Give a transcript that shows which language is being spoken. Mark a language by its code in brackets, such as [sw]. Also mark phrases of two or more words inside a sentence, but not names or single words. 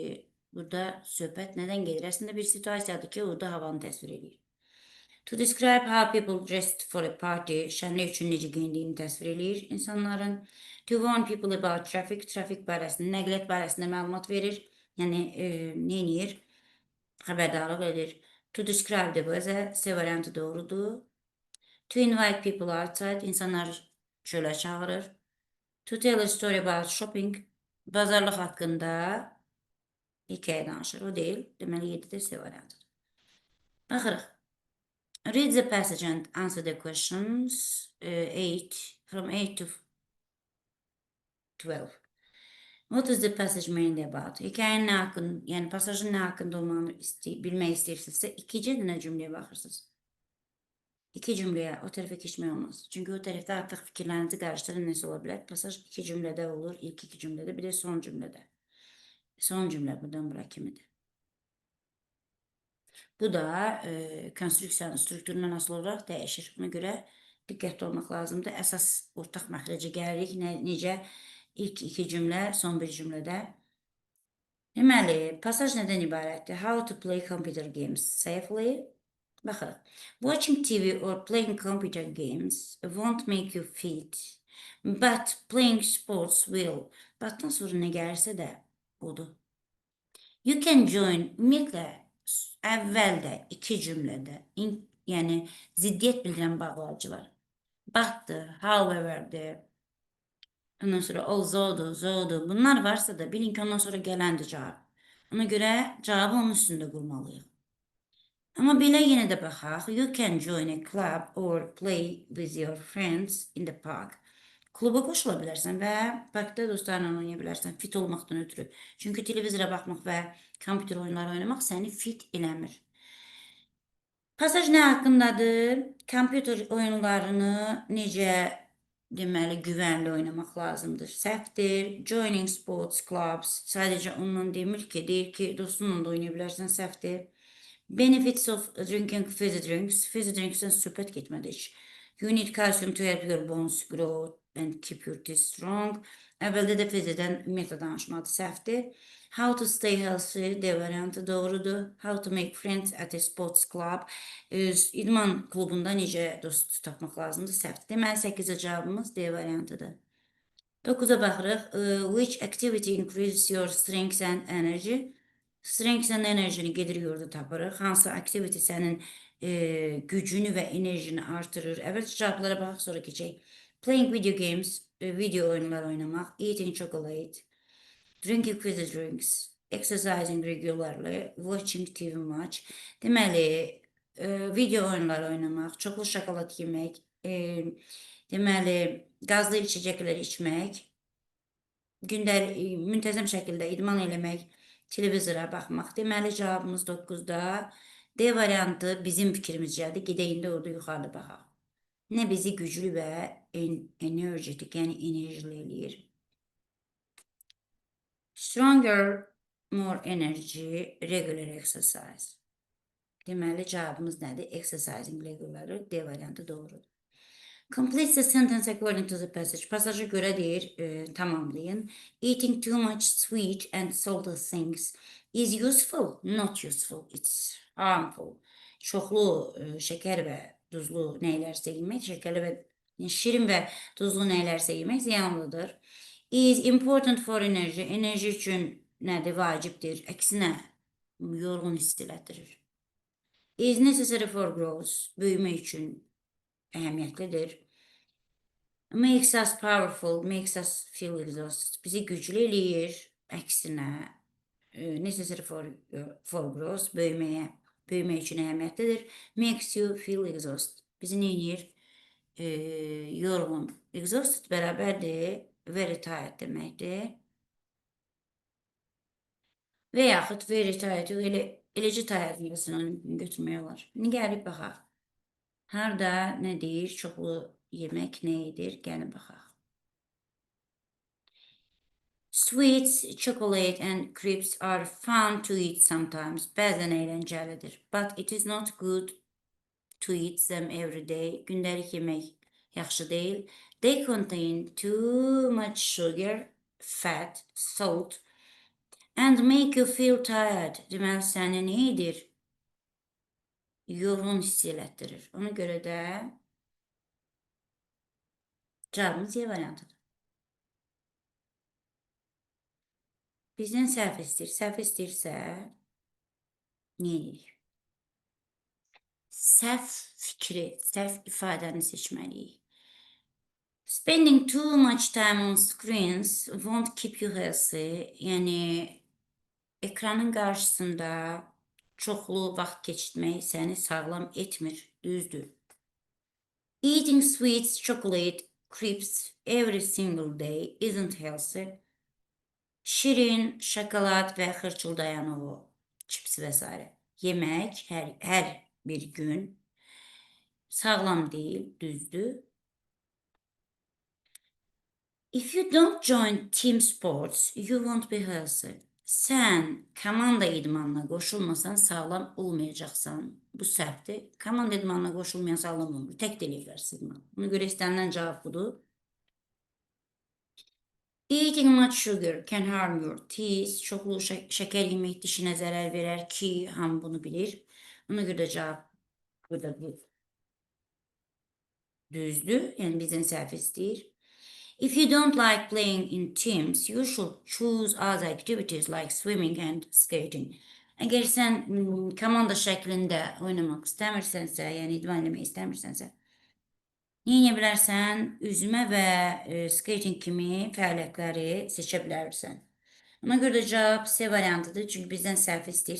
[az] Burada söhbət nədən gedir? Əslində bir situasiyadır ki, orada havanı təsvir edir. [en] To describe how people dressed for a party, [az] şənlik üçün necə geyindiyini təsvir edir insanların. [en] To warn people about traffic [az] barəsində, nəqliyyat barəsində məlumat verir. Yəni, nə edir? Xəbərdarlıq edir. [en] To describe the weather, [az] C variantı doğrudur. [en] To invite people outside, [az] insanlar çölə çağırır. [en] To tell a story about shopping, [az] bazarlıq haqqında hikayə danışır. O deyil. Deməli, 7-də C variantıdır. Baxırıq. [en] Read the passage and answer the questions. 8 to 12. What is the passage mainly about? [az] Hikayenin nə haqqında, yəni pasajın nə haqqında olmanı bilmək istəyirsinizsə, ikinci nə cümləyə baxırsınız. İki cümləyə o tərəfə keçmək olmaz. Çünki o tərəfdə artıq fikirlərinizi qarışdıran nəsə ola bilər. Pasaj iki cümlədə olur, ilk iki cümlədə, bir də son cümlədə. Son cümlə buradan bura kimidir. Bu da konstruksiyanın strukturundan asılı olaraq dəyişir. Ona görə diqqətli olmaq lazımdır. Əsas ortaq məxrəcə gəlirik. Necə? İlk iki cümlə, son bir cümlədə. Deməli, pasaj nədən ibarətdir? [en] How to play computer games safely. [az] Baxırıq. [en] Watching TV or playing computer games won't make you fit, but playing sports will. [az] Batdan sonra nə gəlirsə də odur. [en] You can join, [az] ümumiyyətlə, əvvəldə iki cümlədə, yəni ziddiyyət bildirən bağlayıcılar. But'dır, however'dir, ondan sonra although, bunlar varsa da bilin ki, ondan sonra gələndir cavab. Ona görə cavabı onun üstündə qurmalıyıq. Amma belə yenə də baxaq. [en] You can join a club or play with your friends in the park. [az] Kluba qoşula bilərsən və parkda dostlarla oynaya bilərsən fit olmaqdan ötürü. Çünki televizora baxmaq və kompüter oyunları oynamaq səni fit eləmir. Pasaj nə haqqındadır? Kompüter oyunlarını necə deməli güvənli oynamaq lazımdır. Səhvdir. [en] Joining sports clubs [az] sadəcə ondan demir ki, deyir ki, dostunla da oynaya bilərsən, səhvdir. [en] Benefits of drinking fizzy drinks. Fizzy drinks'dən [az] söhbət getmədi heç. [en] You need calcium to help your bones grow and keep your teeth strong. [az] Əvvəldə də fizzydən ümumiyyətlə danışmadı, səhvdir. [en] How to stay healthy, [az] D variantı doğrudur. [en] How to make friends at a sports club. [az] İdman klubunda necə dost tapmaq lazımdır, səhvdir. Deməli, 8-ci cavabımız D variantıdır. 9-a baxırıq. [en] Which activity increases your strength and energy? Strength and [az] enerjini gedirik orada tapırıq. Hansı activity sənin gücünü və enerjini artırır? Əvvəlcə cavablara baxaq, sonra keçək. [en] Playing video games, [az] video oyunlar oynamaq. [en] Eating chocolate. Drinking fizzy drinks. Exercising regularly. Watching TV match. [az] Deməli, video oyunlar oynamaq, çoxlu şokolad yemək, deməli, qazlı içəcəklər içmək, müntəzəm şəkildə idman eləmək, televizora baxmaq. Deməli, cavabımız 9-da. D variantı bizim fikrimizcədir. Gedək indi orada yuxarıda baxaq. Nə bizi güclü və energetik, yəni enerjili eləyir? [en] Stronger, more energy, regular exercise. [az] Deməli, cavabımız nədir? [en] Exercising reguları [az] D variantı doğrudur. [en] Complete the sentence according to the passage. [az] Pasaja göre deyir, tamamlayın. [en] Eating too much sweet and salty things is useful, not useful. It's harmful. [az] Çoxlu şeker ve tuzlu neylerse yemek, şekerli ve şirin ve tuzlu neylerse yemek ziyanlıdır. [en] Is important for energy. [az] Enerji üçün nədir? Vacibdir. Əksinə, yorğun hiss elətdirir. [en] Is necessary for growth. [az] Büyüme üçün əhəmiyyətlidir. [en] Makes us powerful, makes us feel exhausted. [az] Bizi güclü eləyir. Əksinə, [en] necessary for growth, [az] büyümək üçün əhəmiyyətlidir. [en] Makes you feel exhausted. [az] Bizi nə edir? Yorğun. Exhausted bərabərdir. [en] Very tired [az] deməkdir. Və yaxud [en] very tired, [az] eləcə tired yazısını götürmək olar. İndi gəlib baxaq. Harda nə deyir? Çoxlu yemək nə edir? Gəlin baxaq. [en] Sweets, chocolate and crepes are fun to eat sometimes. [az] Bəzən əyləncəlidir. [en] But it is not good to eat them every day. [az] Gündəlik yemək yaxşı deyil. [en] They contain too much sugar, fat, salt and make you feel tired. [az] Deməli, səni nə edir? Yorğun hiss elətdirir. Ona görə də cavabımız Y variantıdır. Bizdən səhv istəyir. Səhv istəyirsə, nə edirik? Səhv fikri, səhv ifadəni seçməliyik. [en] Spending too much time on screens won't keep you healthy. [az] Yəni, ekranın qarşısında çoxlu vaxt keçirmək səni sağlam etmir, düzdür. [en] Eating sweets, chocolate, crepes every single day isn't healthy. [az] Şirin, şokolad və xırçıldayan o çips və s. yemək hər bir gün sağlam deyil, düzdür. [en] If you don't join team sports, you won't be healthy. [az] Sən komanda idmanına qoşulmasan sağlam olmayacaqsan. Bu səhvdir. Komanda idmanına qoşulmayan sağlam olmur. Tək deyirlər idman. Ona görə istənilən cavab budur. [en] Eating much sugar can harm your teeth. [az] Çoxlu şeker yemək dişinə zərər verər ki, hamı bunu bilir. Ona görə də cavab burada bu. Düzdür. Yəni bizdən səhv istəyir. [en] If you don't like playing in teams, you should choose other activities like swimming and skating. [az] Əgər sən komanda şəklində oynamaq istəmirsənsə, yəni idman eləmək istəmirsənsə, nə edə bilərsən? Üzmə və skating kimi fəaliyyətləri seçə bilərsən. Ona görə də cavab C variantıdır, çünki bizdən səhv istəyir.